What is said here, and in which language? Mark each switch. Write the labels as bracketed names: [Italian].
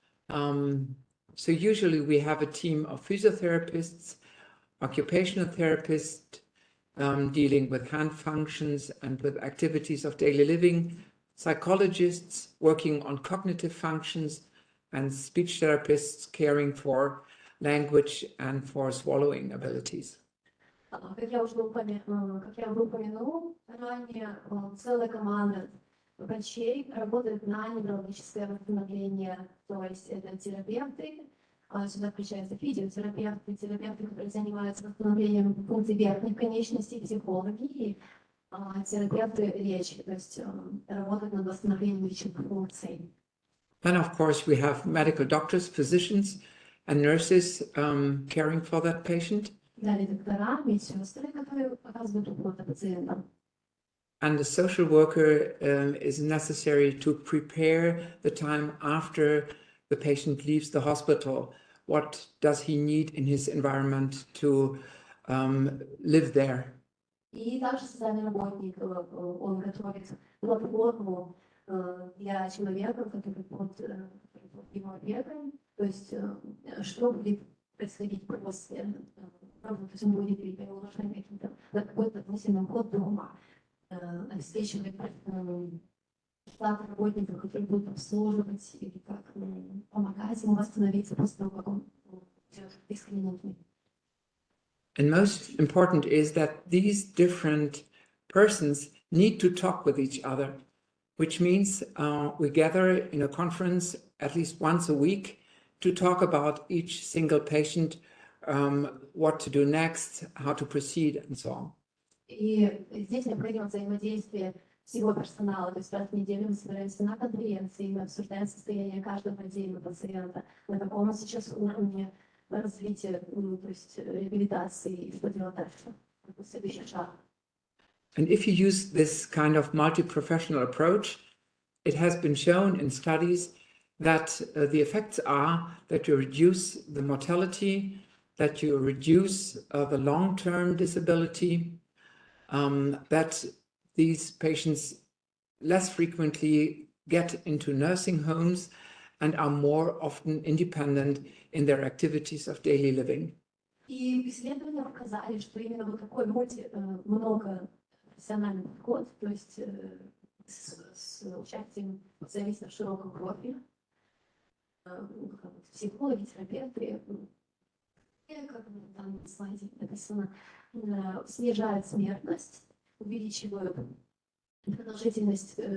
[English] So usually we have a team of physiotherapists, occupational therapists, dealing with hand functions and with activities of daily living, psychologists working on cognitive functions, and speech therapists caring for language and for swallowing abilities. [Russian] Как я уже упомянул ранее, целая команда врачей работает на неврологическое восстановление, то есть это терапевты, сюда включаются физиотерапевты, терапевты, которые занимаются восстановлением функций верхних конечностей, психологи и терапевты речи, то есть работают над восстановлением речевых функций. [English] Then, of course, we have medical doctors, physicians, and nurses caring for that patient. [Russian] Далее доктора, медсестры, которые оказывают уход за пациентом. [English] And the social worker is necessary to prepare the time after the patient leaves the hospital. What does he need in his environment to live there? [Russian] И также социальный работник, он готовит платформу для человека, который под его опекой, то есть что будет происходить после, то есть он будет переложен какой-то относительный уход дома, обеспечивает штат работников, которые будут обслуживать или как помогать ему восстановиться после того, как он идет из клиники. [English] And most important is that these different persons need to talk with each other, which means we gather in a conference at least once a week to talk about each single patient, what to do next, how to proceed, and so on. [Russian] И здесь необходимо взаимодействие всего персонала, то есть раз в неделю мы собираемся на конференции, мы обсуждаем состояние каждого отдельного пациента, на каком он сейчас уровне развития, то есть реабилитации, и что делать дальше, следующий шаг. [English] And if you use this kind of multi-professional approach, it has been shown in studies that the effects are that you reduce the mortality, that you reduce the long-term disability, that these patients less frequently get into nursing homes and are more often independent in their activities of daily living. [Russian] И исследования показали, что именно вот такой многопрофессиональный подход, то есть с участием специалистов широкого профиля, психологи, терапевты, как там на слайде написано, снижает смертность, увеличивает продолжительность